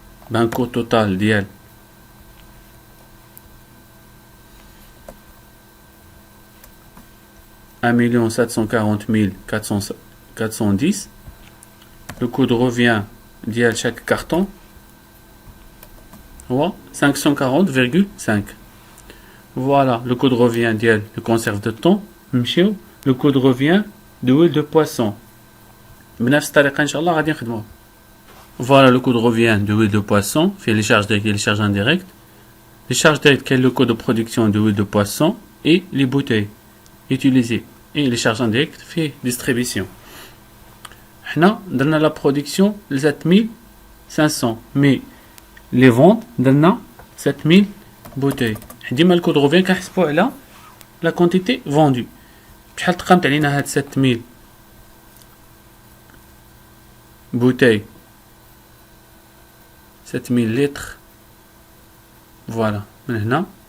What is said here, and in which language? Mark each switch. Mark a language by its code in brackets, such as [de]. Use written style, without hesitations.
[fr] Ben coût total d'IL 1,740,410. Le coût de revient d'IL chaque carton 540,5. Voilà le coût de revient d'IL de conserve de thon. Le coût de revient de huile de poisson. [ar] بنفس الطريقة إن شاء الله غادي نخدموه. [fr] Voilà le coût de revient de huile de poisson. Fait les charges directes et les charges indirectes. Les charges directes, quel est le coût de production de huile de poisson et les bouteilles utilisées. Et les charges indirectes, fait distribution. [ar] حنا درنا [fr] la production 7500 mais les ventes [ar] درنا [fr] 7000 bouteilles. [ar] ديما [fr] le coût de revient [ar] كنحسبوا على [fr] la quantité vendue. [ar] بشحال تقامت علينا هاد [fr] 7000 bouteilles 7000 litres. Voilà [ar] من هنا